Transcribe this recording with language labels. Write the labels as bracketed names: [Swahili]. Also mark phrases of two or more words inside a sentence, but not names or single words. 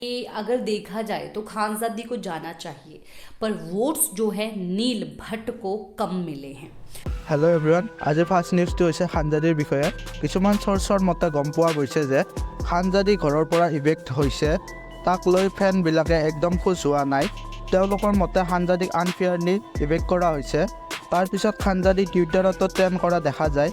[Hindi] कि अगर देखा जाए तो खानजादी को जाना चाहिए, पर वोट्स जो है नील भट्ट को कम मिले हैं। [English] hello everyone, [Assamese] আজিৰ [English] first newsটো [Assamese] হৈছে খানজাদীৰ বিষয়ে। কিছুমান চ'ৰ্চৰ মতে গম পোৱা গৈছে যে খানজাদী ঘৰৰ পৰা ইভেক্ট হৈছে, তাক লৈ ফেনবিলাকে একদম খুচ হোৱা নাই। তেওঁলোকৰ মতে খানজাদীক আনফেয়াৰলি ইভেক্ট কৰা হৈছে। তাৰপিছত খানজাদী টুইটাৰতো ট্ৰেণ্ড কৰা দেখা যায়।